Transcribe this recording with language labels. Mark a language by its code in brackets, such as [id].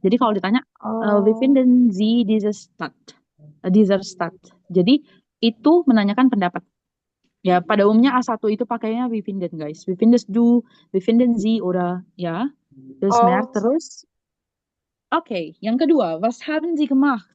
[id] Jadi kalau ditanya, [de] wie finden Sie diese Stadt? Dieser Stadt. [id] Jadi itu menanyakan pendapat. Ya, pada umumnya A1 itu pakainya wie finden, guys. [de] Wie findest du, wie finden Sie, oder ya. Das mehr. [id] Terus, oke, yang kedua, [de] was haben Sie gemacht?